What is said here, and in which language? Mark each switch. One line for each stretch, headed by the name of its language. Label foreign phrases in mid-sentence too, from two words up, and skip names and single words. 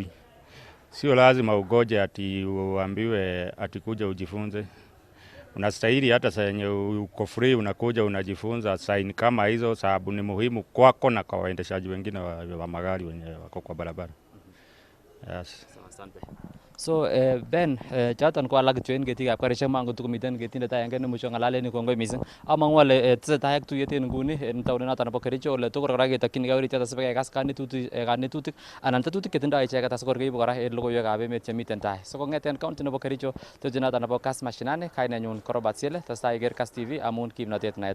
Swahili: Sio lazima ugoje ati uambiwe ati kuja ujifunze. unastahili hata saa yenye uko free unakuja unajifunza sign kama hizo, sababu ni muhimu kwako na kwa waendeshaji wengine wa magari wenye wako kwa barabara. Yes. Asante.
Kalenjin: So Ben choton ko alak kityo en ketikab karisiek mango tukomiten ketindet agenge nemuche ng'alalen ni kongoi missing among'u ale tesetai ak tuyet en nguni en taonit noton nebo Kericho ole tugul kora ketokyinigei uritiet asipekekas kanetutik anan tetutik chetindoi icheket asikor keibu kora en logoiwekab emet chemiten tai. So kong'eten county nebo Kericho tetutiet noton nebo Kass Mashinani, kainenyun ko Robert Siele, tesetai iker Kass TV amun kimnotet naet.